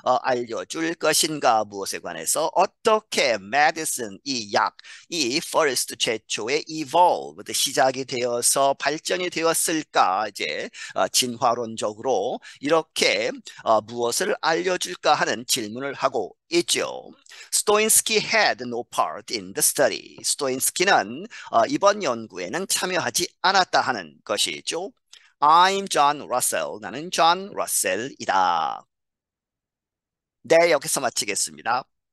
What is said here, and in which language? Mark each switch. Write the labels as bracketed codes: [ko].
[ko] 알려줄 것인가 무엇에 관해서 어떻게 medicine 이 약 이 first 최초의 evolved 시작이 되어서 발전이 되었을까 이제 진화론적으로 이렇게 무엇을 알려줄까 하는 질문을 하고 있죠. [en] 스토인스키 had no part in the study. [ko] 스토인스키는 이번 연구에는 참여하지 않았다 하는 것이죠. [en] I'm John Russell. [ko] 나는 존 러셀이다. 네, 여기서 마치겠습니다.